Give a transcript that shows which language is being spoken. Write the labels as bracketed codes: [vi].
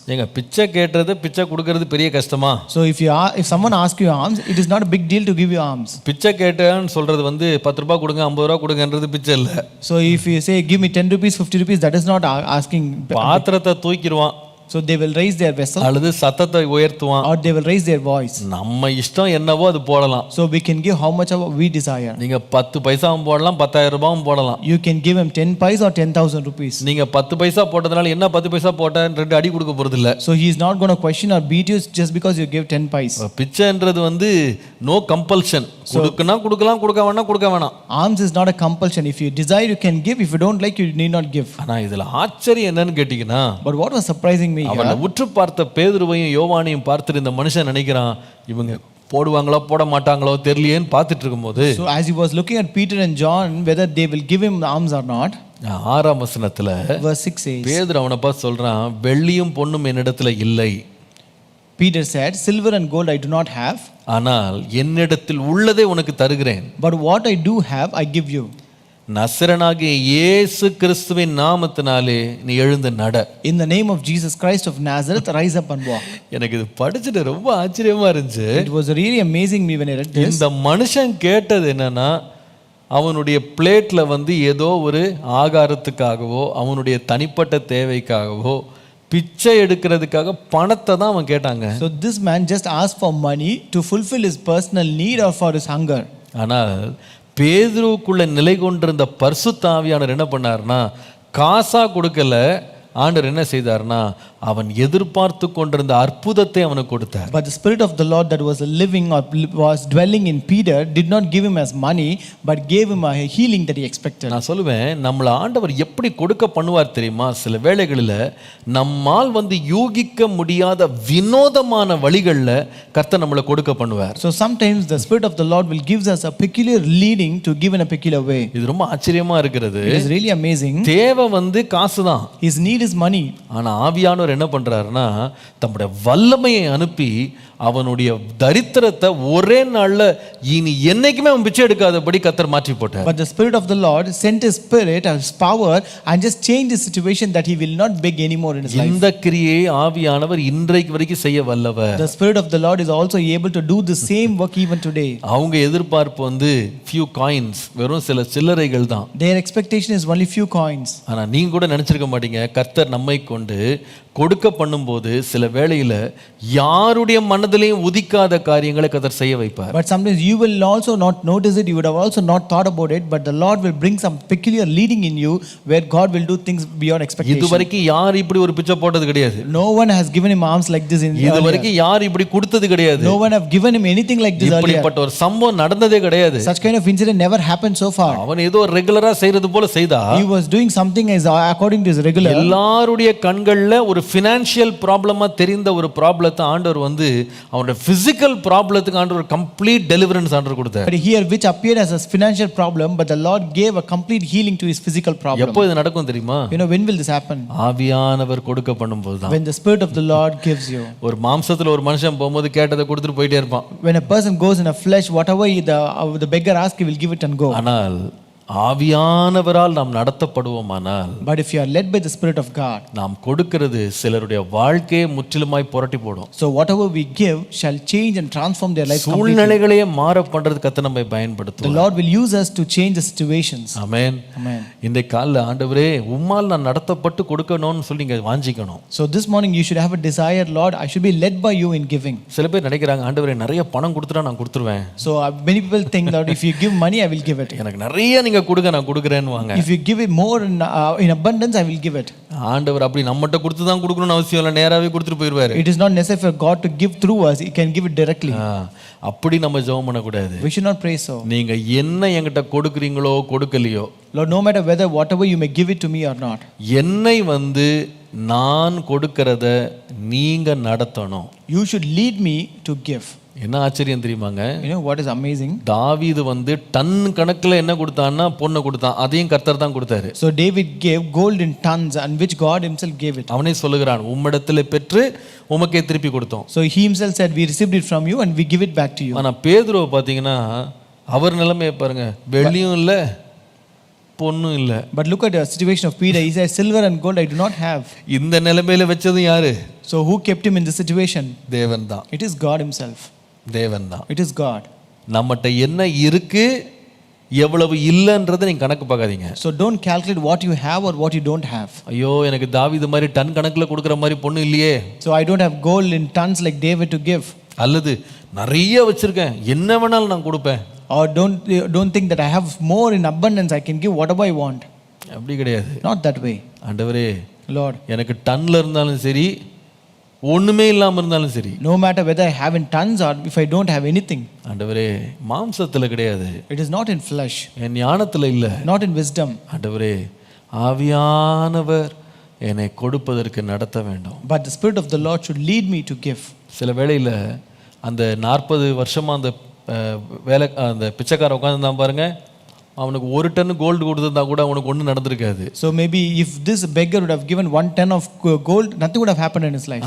[ta] ஏங்க பிச்சை கேட்றது பிச்சை கொடுக்கறது பெரிய கஷ்டமா? [en] So if someone asks you alms, it is not a big deal to give you alms. [ta] பிச்சை கேட்டேன்னு சொல்றது வந்து 10 ரூபாய் கொடுங்க 50 ரூபாய் கொடுங்கன்றது பிச்சை இல்ல. [en] So if you say give me 10 rupees 50 rupees, that is not asking. [ta] பாத்திரத்தை தூக்கிடுவான், [en] So they will raise their vessel, [ta] அல்லது சத்தத்தை உயர்த்துவான். [en] or they will raise their voice. [ta] நம்ம இஷ்டம் என்னவோ அது போடலாம். [en] So we can give how much we desire. [ta] நீங்க 10 பைசாவும் போடலாம், 10,000 ரூபாயும் போடலாம். [en] You can give him 10 paise or 10,000 rupees. [ta] நீங்க 10 பைசா போட்டதுனால என்ன 10 பைசா போட்டேன்னு 2 அடி கொடுக்க போறது இல்ல. [en] So he is not going to question or beat you just because you give 10 paise. [ta] பிச்சைன்றது வந்து [en] No compulsion. [ta] கொடுக்கனா கொடுக்கலாம், கொடுக்க வேணாம் கொடுக்க வேணாம். [en] Alms is not a compulsion. If you desire, you can give. If you don't like, you need not give. [ta] ஆனா இதுல ஆச்சரியம் என்னன்னு கேட்டீங்கன்னா, [en] But what was surprising me [ta] அவனை [en] here, [ta] உற்று பார்த்த பேதுருவையும் யோவானையும் பார்த்துட்டு இந்த மனுஷன் நினைக்கிறான், இவங்க போடுவாங்களோ போட மாட்டாங்களோ தெரியலையேன்னு பார்த்துட்டு இருக்கும்போது, [en] so as he was looking at Peter and John, whether they will give him alms or not, [ta] 6ஆம் வசனத்துல [en] verse 6 says, [ta] பேதுரு அவனை பார்த்து சொல்றான், வெள்ளியும் பொன்னும் என்னிடத்துல இல்லை, [en] Peter said, silver and gold I do not have, [ta] ஆனால் என்னிடத்தில் உள்ளதை உனக்கு தருகிறேன். [en] but what I do have I give you. [ta] நசரனாகிய இயேசு கிறிஸ்துவின் நாமத்தினாலே நீ எழுந்து நட. [en] In the name of Jesus Christ of Nazareth, rise up and walk. [ta] எனக்கு இது படிச்சுட்டு ரொம்ப ஆச்சரியமா இருந்துச்சு. [en] It was really amazing me when I read this. [ta] இந்த மனுஷன் கேட்டது என்னன்னா, அவனுடைய பிளேட்ல வந்து ஏதோ ஒரு ஆகாரத்துக்காகவோ அவனுடைய தனிப்பட்ட தேவைக்காகவோ பிச்சை எடுக்கிறதுக்காக பணத்தை தான் அவன் கேட்டாங்க. [en] So this man just asked for money to fulfill his personal need or for his hunger. [ta] ஆனால் பேதுருவுக்குள்ள நிலை கொண்டிருந்த பரிசுத்த ஆவியானவர் என்ன பண்ணார்னா, காசா கொடுக்கல, ஆண்டவர் என்ன செய்தார்னா அவன் எதிர்பார்த்து கொண்டிருந்த அற்புதத்தை அவனுக்கு கொடுத்தார். [en] But the Spirit of the Lord that was living or was dwelling in Peter did not give him as money, but gave him a healing that he expected. [ta] நான் சொல்லுவேன், நம்மள ஆண்டவர் எப்படி கொடுக்க பண்ணுவார் தெரியுமா? சில வேளைகளில் நம்மால் யூகிக்க முடியாத வினோதமான வழிகளில் கர்த்தர் நம்மளை கொடுக்க பண்ணுவார். [en] So sometimes the Spirit of the Lord will give us a peculiar leading to give in a peculiar way. [ta] இது ரொம்ப ஆச்சரியமா இருக்கிறது. [en] It is really amazing. [ta] தேவை காசு தான். [en] His need is money. [ta] ஆனா ஆவியானவர் என்ன பண்றாருன்னா தம்முடைய வல்லமையை அனுப்பி அவனுடைய தரித்திரத்தை ஒரே நாள்ல இனி என்னைக்குமே அவன் பிச்சை எடுக்காதபடி கர்த்தர் மாற்றி போட்டார். [en] But the Spirit of the Lord sent His Spirit, His power, and just changed the situation that he will not beg anymore in his life. [ta] இந்த கிரியை ஆவியானவர் இன்றைக்கு வரைக்கும் செய்ய வல்லவர். [en] The Spirit of the Lord is also able to do the same work even today. [ta] அவங்க எதிர்பார்ப்பு [en] few coins, [ta] வெறும் சில சில்லறைகள் தான். [en] Their expectation is only few coins. [ta] ஆனா நீங்க கூட நினைச்சிருக்க மாட்டீங்க, கர்த்தர் நம்மை கொண்டு கொடுக்க பண்ணும்போது சில வேளையில யாருடைய மனதிலையும் உதிக்காத காரியங்களை கர்த்தர் செய்ய வைப்பார். [en] But sometimes you will also not notice it, you would have also not thought about it, but the Lord will bring some peculiar leading in you where God will do things beyond expectation. [ta] இதுவரைக்கும் யார் இப்படி ஒரு பிச்சை போட்டது கிடையாது. [en] No one has given him arms like this in [ta] இதுவரைக்கும் யார் இப்படி கொடுத்தது கிடையாது. [en] No one have given him anything like this earlier. [ta] இப்படிப்பட்ட ஒரு சம்பவம் நடந்ததே கிடையாது. [en] Such kind of incident never happened so far. [ta] அவன் ஏதோ ரெகுலரா செய்யறது போல செய்தா. [en] He was doing something as according to his regular. [ta] எல்லாருடைய கண்கள்ல ஒரு [en] financial ப்ராப்ளமா [ta] தெரிந்த ஒரு ப்ராப்ளத்தை ஆண்டவர் அவனோட [en] physical ப்ராப்ளத்துக்கு [ta] ஆண்டவர் [en] complete deliverance [ta] ஆண்டவர் கொடுத்தார். [en] But here which appeared as a financial problem, but the Lord gave a complete healing to his physical problem. [ta] எப்போ இது நடக்கும் தெரியுமா? [en] You know, when will this happen? [ta] ஆவியானவர் கொடுக்க பண்ணும்போது தான். [en] When the Spirit of the Lord gives you. [ta] ஒரு மாம்சத்துல ஒரு மனுஷன் போகும்போது கேட்டதை கொடுத்துட்டு போயிட்டே இருப்பான். [en] When a person goes in a flesh, whatever the beggar asks, he will give it and go. [ta] ஆனால் ஆவியானவரால் நாம் நடத்தப்படுவோமானால், [en] but if you are led by the Spirit of God, [ta] நாம் கொடுக்கிறது சிலருடைய வாழ்க்கையை முற்றிலுமாய் புரட்டி போடும். [en] so whatever we give shall change and transform their life completely. [ta] சூழ்நிலைகளையே மாற பண்றது கர்த்தர் நம்மை பயன்படுத்துவார். [en] The Lord will use us to change the situations. [ta] Amen. [en] Amen. [ta] இந்த காலைல ஆண்டவரே உம்மால் நான் நடத்தப்பட்டு கொடுக்கணும்னு சொல்லி நீங்க வாஞ்சிக்கணும். [en] So this morning you should have a desire, Lord, I should be led by you in giving. [ta] சில பேர் நினைக்கிறாங்க, ஆண்டவரே நிறைய பணம் கொடுத்துட்டா நான் கொடுத்துருவேன். [en] So many people think that if you give money I will give it. [ta] எனக்கு நிறைய நீங்க கொடுங்க, நான் கொடுக்கிறேன்னுவாங்க. [en] If you give it more in abundance I will give it. [ta] ஆண்டவர் அப்படி நம்மட்ட கொடுத்து தான் கொடுக்கணும்னு அவசியம் இல்லை, நேராவே கொடுத்துட்டு போயிடுவாரு. [en] It is not necessary for God to give through us, He can give it directly. [ta] அப்படி நம்ம ஜெபம் பண்ணக்கூடாது. [en] We should not pray so. [ta] நீங்க என்ன என்கிட்ட கொடுக்குறீங்களோ கொடுக்கலையோ, [en] Lord, no matter whatever you may give it to me or not, [ta] என்னை நான் கொடுக்கிறத நீங்க நடத்தணும். [en] You should lead me to give. [ta] என்ன ஆச்சரியம் தெரியுமாங்க? [en] You know what is amazing? [ta] தாவீது டன் கணக்குல என்ன கொடுத்தான்னா பொண்ணை கொடுத்தான், அதையும் கர்த்தர் தான் கொடுத்தாரு. [en] So David gave gold in tons, and which God himself gave it. [ta] அவனே சொல்லுகிறான், உம்மிடத்திலே பெற்று உமக்கே திருப்பி கொடுத்தோம். [en] So he himself said, we received it from you and we give it back to you. [ta] ஆனா பேதுருவை பாத்தீங்கன்னா அவர் நிலைமையை பாருங்க, வெள்ளியும் இல்ல பொன்னும் இல்ல. [en] But look at the situation of Peter. He said, silver and gold I do not have. [ta] இந்த நிலைமையில வச்சதும் யாரு? [en] So who kept him in this situation? [ta] தேவன் தான். [en] It is God himself. [ta] தேவன் தான். [en] It is God. [ta] நம்மட்ட என்ன இருக்கு எவ்வளவு இல்லன்றதை நீங்க கணக்கு பார்க்காதீங்க. [en] So don't calculate what you have or what you don't have. [ta] ஐயோ எனக்கு தாவீது மாதிரி டன் கணக்குல கொடுக்கிற மாதிரி பொண்ணு இல்லையே. [en] So I don't have gold in tons like David to give. [ta] அல்லது நிறைய வச்சிருக்கேன், என்ன வேணாலும் நான் கொடுப்பேன். [en] Or don't think that I have more in abundance, I can give whatever I want. [ta] அப்படி கிடையாது. [en] Not that way. [ta] ஆண்டவரே, [en] Lord, [ta] எனக்கு டன்ல இருந்தாலும் சரி ஒண்ணுமே இல்லாம இருந்தாலும் சரி, [en] no matter whether I have in tons or if I don't have anything, [ta] ஆண்டவரே மாம்சத்துல கிடையாது, [en] it is not in flesh, [ta] என் ஞானத்துல இல்ல, [en] not in wisdom, [ta] ஆண்டவரே ஆவியானவர் என்னை கொடுப்பதற்கு நடத்த வேண்டும். [en] but the Spirit of the Lord should lead me to give. [ta] சில வேளையில அந்த 40 வருஷமா அந்த வேலை அந்த பிச்சைக்கார உட்காந்துருந்தான் பாருங்க, அவனுக்கு 1 டன் கோல்டு கொடுத்தா கூட அவனுக்கு ஒன்றும் நடந்திருக்காது. [en] So maybe if this beggar would have given 1 ton of gold, nothing would have happened in his life.